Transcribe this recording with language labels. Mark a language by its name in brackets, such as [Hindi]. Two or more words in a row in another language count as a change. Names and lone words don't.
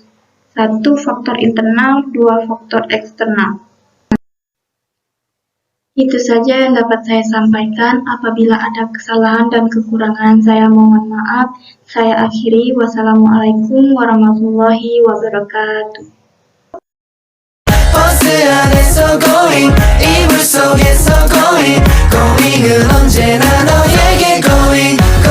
[Indonesian] 1. Faktor internal, 2. Faktor eksternal. Itu saja yang dapat saya sampaikan. Apabila ada kesalahan dan kekurangan, saya mohon maaf. Saya akhiri. [Arabic] والسلام عليكم ورحمة الله وبركاته. [Korean] 버스 안에서 going 이불 속에서 [English] going going [Korean] 은 언제나 너에게 going